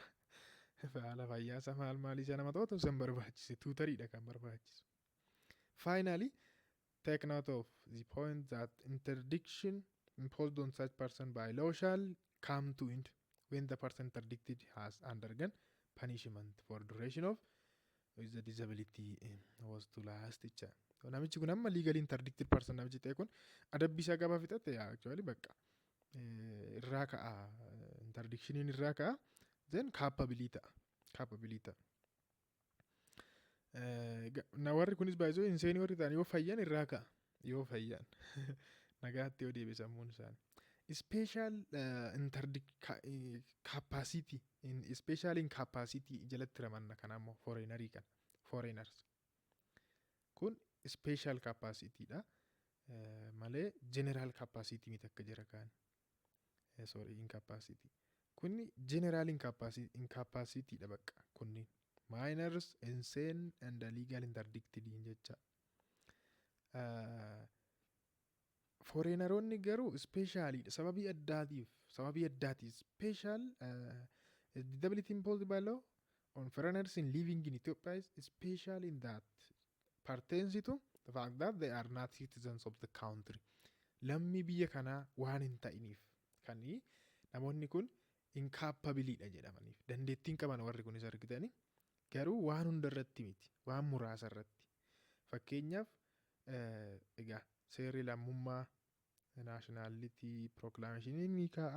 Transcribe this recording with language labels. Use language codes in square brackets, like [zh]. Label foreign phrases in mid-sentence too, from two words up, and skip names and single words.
[om] Haala fayyaasa maal isa nama ta'u san barbaachise tuutariidha kan barbaachisu. [en] Finally, take note of the point that interdiction imposed on such person by law shall come to end when the person interdicted has undergone punishment for duration of the disability was to last jecha. [om] Namichi kun amma [en] legally interdicted person [om] namichi ta'e kun adabbii isaa gaba fixate actually bakka irraa ka'a interdictioniin irraa ka'a [en] then capability [om] ta'a. Na warri kunis baay'isoo inseenii warri ta'an yoo fayyan irraa ka'a yoo fayyan nagaatti yoo deebi'e sammuun isaanii. [en] Special capacity special incapacity [om] jalatti ramanna kan ammoo foreigners kun [en] special capacity [om] dha malee [en] general capacity [om] miti akka jira kaan incapacity kunni [en] general incapacity [om] dha bakka kunni [en] minors insane and legal interdicted [om] jecha. Foreigneroonni garuu specially sababii addaatiif [en] special disability imposed by law on foreigners in living in Ethiopia is special in that pertains to the fact that they are not citizens of the country. [om] Lammii biyya kanaa waan hin ta'iniif kan namoonni kun incapable dha jedhamaniif dandeettiin qaban warri kunis argitanii Garuu waan hunda irratti miti, waan muraasa irratti. Fakkeenyaaf egaa seerri lammummaa naashinaalitii pirookilaameshinii ni kaa'a.